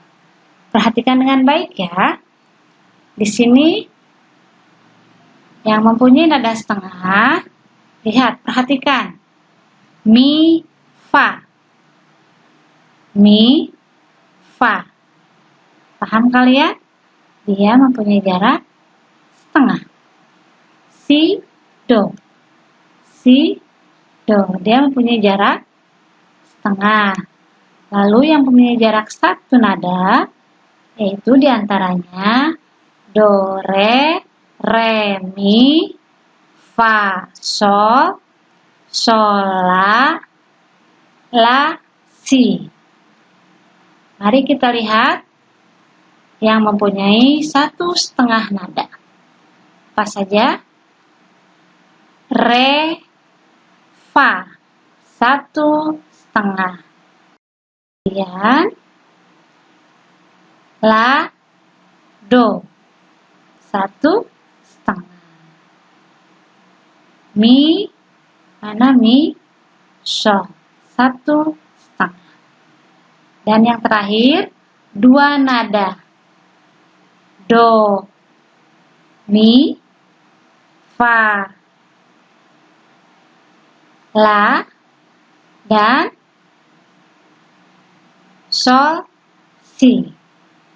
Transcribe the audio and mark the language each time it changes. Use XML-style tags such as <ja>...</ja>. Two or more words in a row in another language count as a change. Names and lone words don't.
<id>Perhatikan dengan baik ya. Di sini yang mempunyai nada setengah, lihat, perhatikan. Mi, fa. Mi, fa. Paham kalian? Dia mempunyai jarak setengah. Si, do. Si, do. Dia mempunyai jarak setengah. Lalu yang mempunyai jarak satu nada, yaitu diantaranya do, re, mi, fa, sol, la, si. Mari kita lihat yang mempunyai 1,5 nada. Apa saja? Re, fa, 1,5. Kemudian la, do, 1,5. Mi, mana mi, sol, 1,5. Dan yang terakhir, 2 nada. Do, mi, fa, la, dan sol, si.</id>